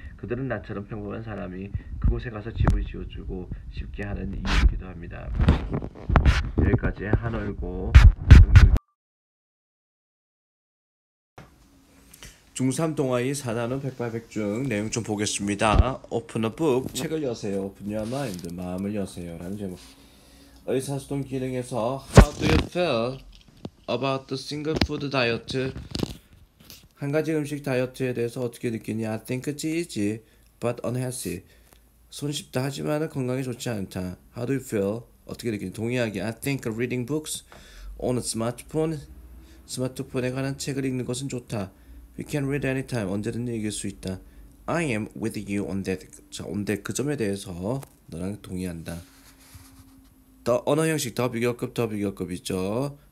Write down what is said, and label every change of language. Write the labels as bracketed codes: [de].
[ko] 그들은 나처럼 평범한 사람이 그곳에 가서 집을 지어주고 쉽게 하는 이유이기도 합니다. 여기까지 한월고 중3 동아이 4단원 백발백중 내용 좀 보겠습니다. [en] Open a book, [ko] 책을 여세요. [en] Open your mind, [ko] 마음을 여세요. 라는 제목. 의사소통 기능에서 [en] How do you feel about the single food diet? [ko] 한 가지 음식 다이어트에 대해서 어떻게 느끼니? [en] I think it's easy, but unhealthy. [ko] 손쉽다 하지만 건강에 좋지 않다. [en] How do you feel? [ko] 어떻게 느끼니? 동의하기. [en] I think reading books on a [ko] 스마트폰에 관한 책을 읽는 것은 좋다. [en] We can read anytime. [ko] 언제든지 읽을 수 있다. [en] I am with you on that. [ko] 자, [en] on that [ko] 그 점에 대해서 너랑 동의한다. 더 언어 형식 더 비교급 있죠.